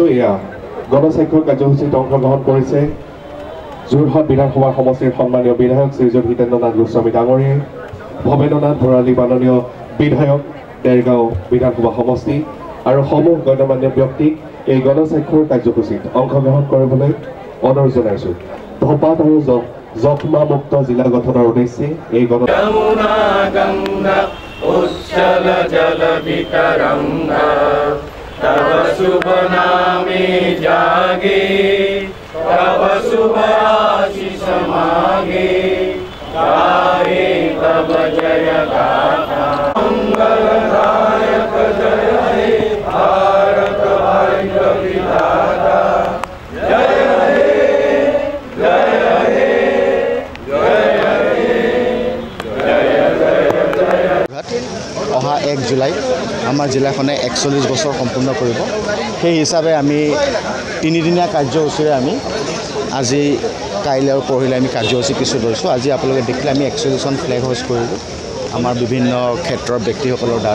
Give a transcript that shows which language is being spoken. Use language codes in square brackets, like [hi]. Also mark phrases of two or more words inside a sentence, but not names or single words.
[as] এয়া গণস্বাক্ষৰ কাৰ্যসূচীত অংশগ্ৰহণ কৰিছে যোৰহাট বিধানসভা সমষ্টিৰ সন্মানীয় বিধায়ক শ্ৰীযুত হিতেন্দ্ৰনাথ গোস্বামী ডাঙৰীয়াই, ভৱেন্দ্ৰনাথ ভৰালী মাননীয় বিধায়ক দেৰগাঁও বিধানসভা সমষ্টি আৰু সমূহ গণ্যমান্য ব্যক্তিক এই গণস্বাক্ষৰ কাৰ্যসূচীত অংশগ্ৰহণ কৰিবলৈ অনুৰোধ জনাইছোঁ। ধঁপাত আৰু যক্ষ্মামুক্ত জিলা গঠনৰ উদ্দেশ্যে এই [bn] তব শুভ নামে জাগে তব শুভ আশীষ মাগে গাহে তব জয় গাথা মঙ্গলদায়ক জয় হে ভারত ভাগ্য বিধাতা জয় হে জয় হে জয় হে জয় জয় জয়। [as] অহা 1 জুলাই আমাৰ জিলাখনে 41 বছৰ সম্পূৰ্ণ কৰিব। সেই হিচাপে আমি 3 দিনীয়া কাৰ্যসূচীৰে আমি আজি কাইলৈ আৰু পৰহিলৈ আমি কাৰ্যসূচী কিছু লৈছোঁ। আজি আপোনালোকে দেখিলে আমি 41খন [en] flag hoist [as] কৰিলোঁ আমাৰ বিভিন্ন ক্ষেত্ৰৰ ব্যক্তিসকলৰ দ্বাৰা।